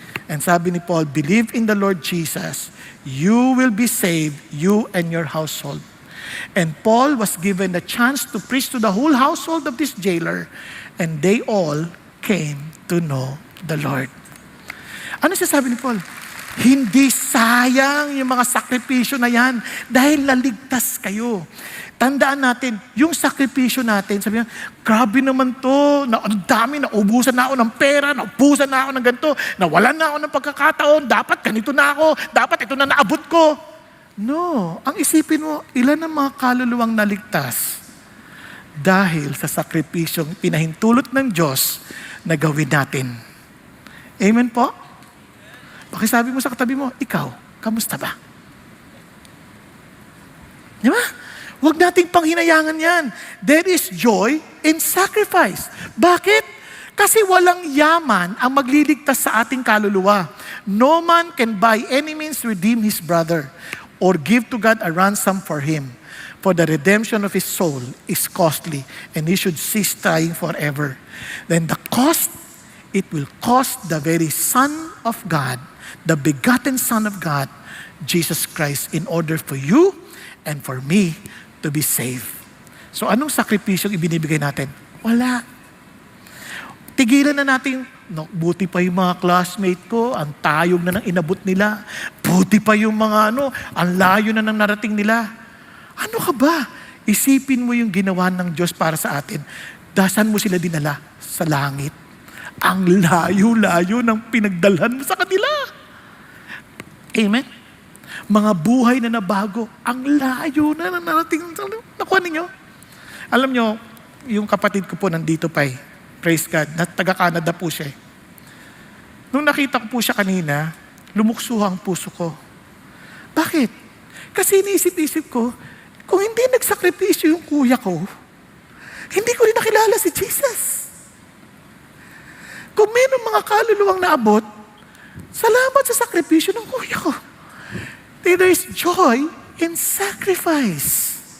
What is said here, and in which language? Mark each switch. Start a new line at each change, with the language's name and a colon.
English: And
Filipino: sabi ni Paul,
English: believe in the Lord Jesus, you will be saved, you and your household. And Paul was given the chance to preach to the whole household of this jailer, and they all came to know the Lord.
Filipino: Ano sabi ni Paul? Hindi sayang yung mga sakripisyo na yan dahil naligtas kayo. Tandaan natin, yung sakripisyo natin, sabi niya, grabe naman to, ang dami, naubusan na ako ng pera, naubusan na ako ng ganito, nawalan na ako ng pagkakataon, dapat ganito na ako, dapat ito na naabot ko. No, ang isipin mo, ilan ang mga kaluluwang naligtas dahil sa sakripisyong pinahintulot ng Diyos na gawin natin. Amen po? Pakisabi mo sa katabi mo, ikaw, kamusta ba? Di ba? Huwag nating panghinayangan yan.
English: There is joy in sacrifice.
Filipino: Bakit? Kasi walang yaman ang magliligtas sa ating kaluluwa.
English: No man can by any means redeem his brother or give to God a ransom for him. For the redemption of his soul is costly, and he should cease trying forever. Then the cost, it will cost the very Son of God, the begotten Son of God, Jesus Christ, in order for you and for me to be saved.
Filipino: So anong sakripisyong ibinibigay natin? Wala. Tigilan na natin, buti pa yung mga classmate ko, ang tayog na ng inabot nila. Buti pa yung mga ang layo na ng narating nila. Ano ka ba? Isipin mo yung ginawa ng Diyos para sa atin. Dasan mo sila dinala sa langit. Ang layo-layo ng pinagdalhan mo sa kanila. Amen? Mga buhay na nabago, ang layo na narating. Nakuha ninyo? Alam nyo, yung kapatid ko po nandito pa praise God, na taga-Canada po siya. Nung nakita ko po siya kanina, lumukso ang puso ko. Bakit? Kasi iniisip-isip ko, kung hindi nagsakripisyo yung kuya ko, hindi ko rin nakilala si Jesus. Kung mayroong mga kaluluwang naabot, salamat sa sakripisyo ng kuya ko.
English: There is joy in sacrifice.